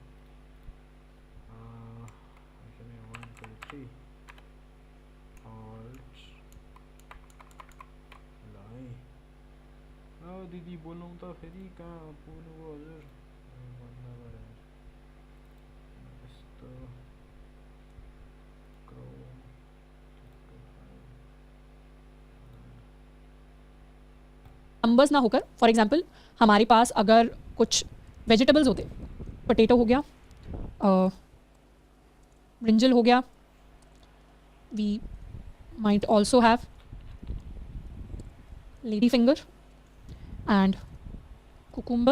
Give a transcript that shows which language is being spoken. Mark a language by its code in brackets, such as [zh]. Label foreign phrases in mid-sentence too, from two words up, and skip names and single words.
[ne] 1 2 3 अल्ट ल है. दिदी बोलौँ त फेरि कहाँ पुग्नुभयो हजुर भन्दा गएर यस्तो [hi] नंबर्स ना होकर [en] for example [hi] हमारे पास अगर कुछ वेजिटेबल्स होते, पोटैटो हो गया, ब्रिंजल हो गया, [en] we might also have lady finger and cucumber.